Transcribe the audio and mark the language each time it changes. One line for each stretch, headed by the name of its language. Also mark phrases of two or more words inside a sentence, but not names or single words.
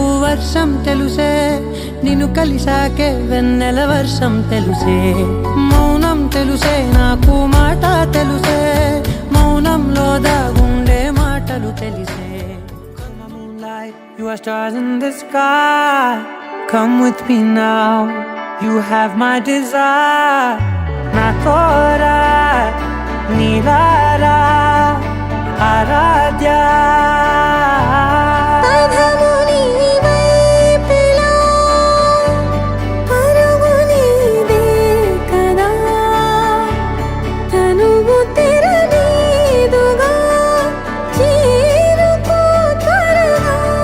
Telugu: వర్షం తెలుసే, నిన్ను కలిసాకే వెన్నెల వర్షం తెలుసే. మౌనం తెలుసే నాకు మాట తెలుసే, మౌనంలో దాగుండే మాటలు తెలిసే.
English: You are stars in the sky, come with me now. You have my desire, na tora nilara aradhya.
Telugu: పదము నీవైపులా, పరుగు నీదే కదా, తనువు తెరనీదుగా, చేరుకో త్వరగా.